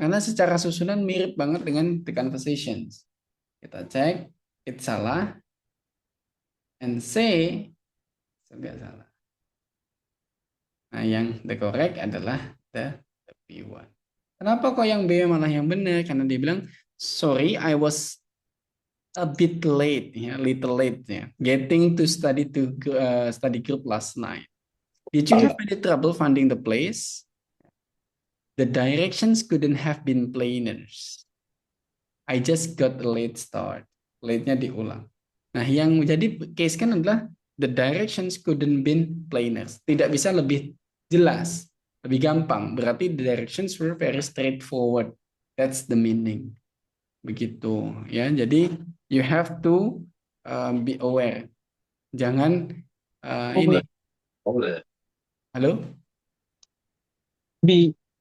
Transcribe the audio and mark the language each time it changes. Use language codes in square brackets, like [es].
[id] Karena secara susunan mirip banget dengan [en] the conversations. [id] Kita cek. It salah. And C juga salah. Nah, yang [en] the correct [id] adalah the B1. Kenapa kok yang B malah yang benar? Karena dia bilang, [en] sorry, I was a bit late, ya, little late, ya, getting to study group last night. Did you have any trouble finding the place? The directions couldn't have been plainer. I just got a late start. [id] Late-nya diulang. Nah, yang menjadi case kan adalah [en] the directions couldn't been plainer. [id] Tidak bisa lebih jelas, lebih gampang. [en] Berarti the directions were very straightforward. That's the meaning. [id] Begitu ya. Jadi [en] you have to be aware. [id] Jangan ini. Halo? B.